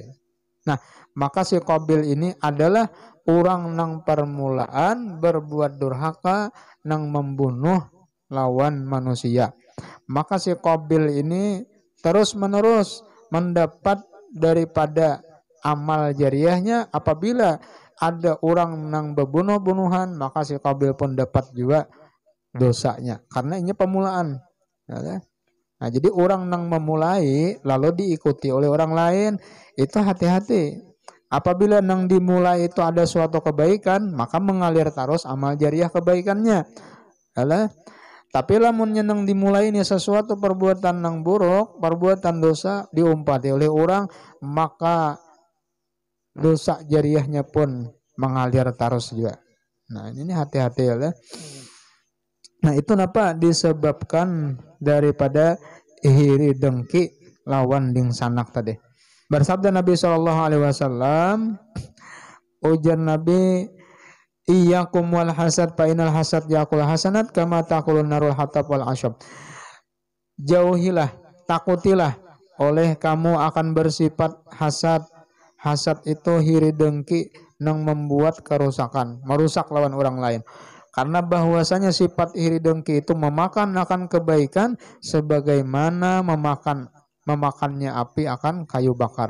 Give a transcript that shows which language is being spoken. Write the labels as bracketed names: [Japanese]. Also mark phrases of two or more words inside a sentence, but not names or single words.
[Indonesian] Nah maka si Qabil ini adalah orang nang permulaan berbuat durhaka nang membunuh lawan manusia. Maka si Qabil ini terus menerus mendapat daripada amal jariahnya. Apabila ada orang nang berbunuh-bunuhan maka si Qabil pun dapat juga dosanya karena ini pemulaan. Nah jadi orang nang memulai lalu diikuti oleh orang lain itu hati-hati. Apabila nang dimulai itu ada suatu kebaikan maka mengalir terus amal jariah kebaikannya. Alah. Tapi lamun nang dimulai ini sesuatu perbuatan nang buruk, perbuatan dosa diumpati oleh orang maka dosa jariahnya pun mengalir terus juga. Nah ini hati-hati ya. Nah itu kenapa disebabkan daripada iri dengki lawan ding sanak tadi. Bersabda Nabi SAW, ujar Nabi, [Arabic] إياكم والحسد فإن الحسد يأكل الحسنات كما تأكل النار الحطب والعشب. [Indonesian] Jauhilah, takutilah oleh kamu akan bersifat hasad. Hasad itu iri dengki yang membuat kerusakan, merusak lawan orang lain. Karena bahwasanya sifat iri dengki itu memakan akan kebaikan sebagaimana memakannya api akan kayu bakar.